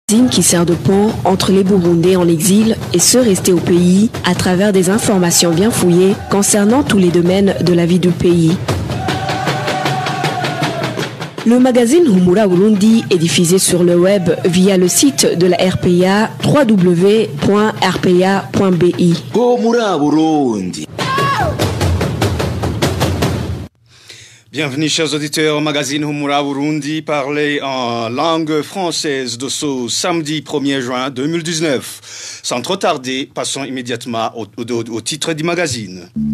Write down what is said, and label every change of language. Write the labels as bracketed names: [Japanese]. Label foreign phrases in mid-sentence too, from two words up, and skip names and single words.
[French] Qui sert de pont entre les Burundais en exil et ceux restés au pays à travers des informations bien fouillées concernant tous les domaines de la vie du pays. Le magazine Humura Burundi est diffusé sur le web via le site de la RPA www.rpa.bi. Humura Burundi. Bienvenue chers auditeurs au magazine Humura Burundi, parlé en langue française de ce samedi 1er juin 2019. Sans trop tarder, passons immédiatement au titre du magazine.